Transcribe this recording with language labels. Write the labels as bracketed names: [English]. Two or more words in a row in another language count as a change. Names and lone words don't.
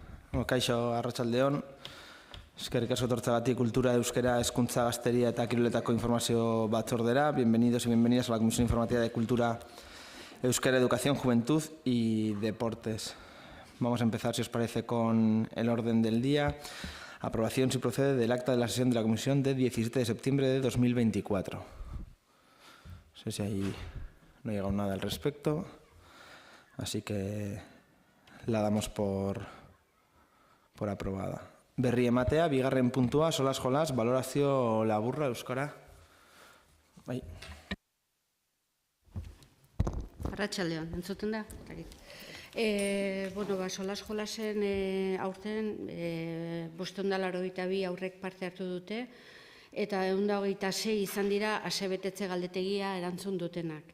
[Basque] Kaixo, arratsaldeon. Eskerrik asko etortzeagatik Kultura, Euskera, Hezkuntza, Gazteria eta Kiroletako informazio batzordera. [Spanish] Bienvenidos y bienvenidas a la Comisión Informativa de Cultura, Euskera, Educación, Juventud y Deportes. Vamos a empezar, si os parece, con el orden del día. Aprobación, si procede, del acta de la sesión de la Comisión de 17 de septiembre de 2024. No sé si ahí no ha llegado nada al respecto, así que la damos por aprobada. [Basque] Berri ematea, bigarren puntua, jolas, valorazio laburra, euskara. Bai. Arratsaldeon, entzuten da? Jolasen aurten 582 aurrek parte hartu dute, eta 126 izan dira asebetetze galdetegia erantzun dutenak.